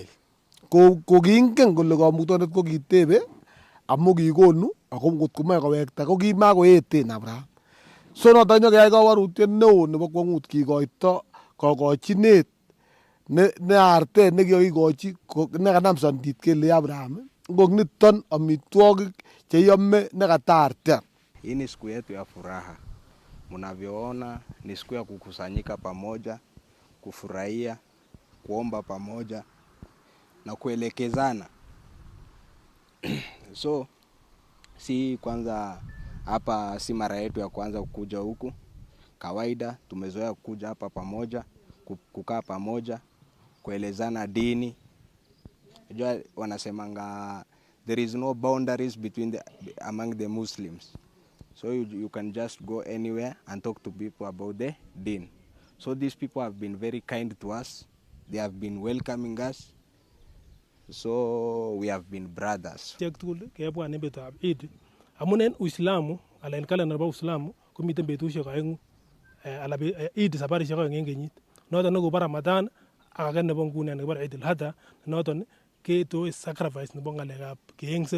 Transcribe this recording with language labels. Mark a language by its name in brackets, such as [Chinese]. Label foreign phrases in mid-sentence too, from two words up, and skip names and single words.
[Kalenjin] Ko kiingen kole kamuktoindet ko kitebe amu kikonu ako ngot komoe kowekta ko kimakoeten Abraham. So noton nyokeyai kabarutiet neo nebo kwong'ut kikoito kokochinet ne artet nekikokikochi nekanam sondit kele Abraham ngok niton amitwogik cheyome nekata artet. [Swahili] Hii ni siku yetu ya furaha. Mnavyoona ni siku ya kukusanyika pamoja, kufurahia, kuomba pamoja na kuelekezana. So si kwanza hapa si mara yetu ya kwanza kukuja huku. Kawaida tumezoea kukuja hapa pamoja, kukaa pamoja, kuelezana dini. Unajua wanasemanga [English] there is no boundaries among the Muslims. So you can just go anywhere and talk to people about the deen. So these people have been very kind to us. They have been welcoming us. So we have been brothers. [Kalenjin] Kebwa ne betutab Eid. Amun en Uislamu, ala en kalenda nebo Uislamu, komiten betusiek aeng'u. Ala Eid sabarisiek aeng en kenyit. Noton nekobo Ramadan ak age nebo nguni nebo Eid ul-Adha, noton ketoi sacrifice nebo ng'alekab keengsen.